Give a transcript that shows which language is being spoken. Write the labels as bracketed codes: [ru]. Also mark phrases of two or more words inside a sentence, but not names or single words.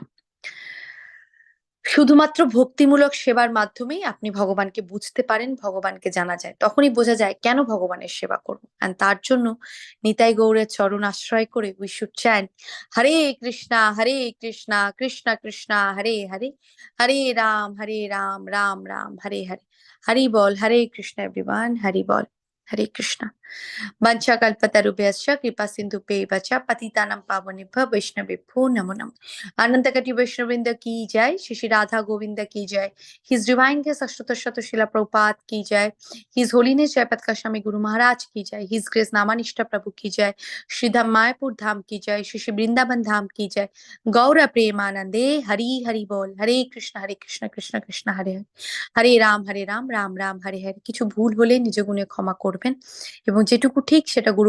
[bn] শুধুমাত্র ভক্তিমূলক সেবার মাধ্যমেই আপনি ভগবানকে বুঝতে পারেন, ভগবানকে জানা যায়, তখনই বোঝা যায় কেন ভগবানের সেবা করব। আর তার জন্য নিতাই গৌরের চরণ আশ্রয় করে [en] we should chant [sa] হরে কৃষ্ণা কৃষ্ণ কৃষ্ণ হরে হরে, হরে রাম রাম রাম হরে হরে। [bn] হরি বল, [sa] হরে কৃষ্ণ [bn] এভরিওয়ান, হরি বল, [sa] হরে কৃষ্ণ। वंशाकल्पतरुभ्यश्च कृपा सिन्धुभ्यैव च पतितानां पावनेभ्यो वैष्णवेभ्यो नमो नमः। [hi] आनंदकटी वैष्णववृंद की जय, श्री श्री राधा गोविंद की जय, [en] His Divine [hi] के अष्टोत्तर शत शिला प्रभुपाद की जय, [en] His Holiness [hi] जयपताका स्वामी गुरु महाराज की जय, [en] His Grace [hi] नामानिष्ठ प्रभु की जय, श्री धाम मायापुर धाम की जय, श्री श्री वृंदावन धाम की जय। [bn] গৌর প্রেমানন্দে হরি হরি বোল, [sa] हरे कृष्ण कृष्ण कृष्ण हरे हरे, हरे राम राम राम हरे हरे। [bn] কিছু ভুল হলে নিজ গুণে ক্ষমা করবেন এবং যেটুকু ঠিক সেটা গুরু